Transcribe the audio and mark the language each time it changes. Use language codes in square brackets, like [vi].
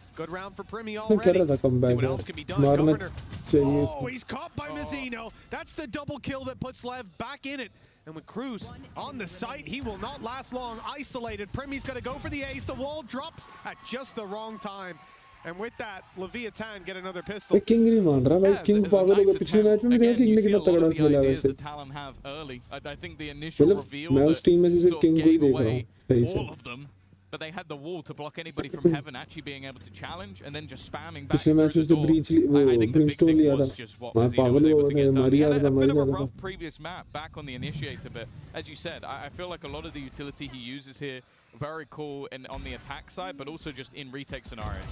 [en] Good round for Primi already. See what else can be done. Governor. Oh, he's caught by Mizzino. That's the double kill that puts Lev back in it. And with Cruz on the site, he will not last long. Isolated. Primi's going to go for the ace. The wall drops at just the wrong time. And with that, Leviathan get another pistol. [hi] King नहीं मान रहा भाई, King पागल हो गया पिछले match में। देखो King ने कितना तगड़ा खेला वैसे। [en] I think the initial reveal [hi] मैं उस टीम में से King को ही देख रहा हूँ सही से। [en] All of them, but they had the wall to block anybody from Heaven actually being able to challenge, and then just spamming back through the door. I think the big thing was just what Mizzino was able to get done. He had a bit of a rough previous map back on the initiator, but as you said, I feel like a lot of the utility he uses here, very cool and on the attack side, but also just in retake scenarios.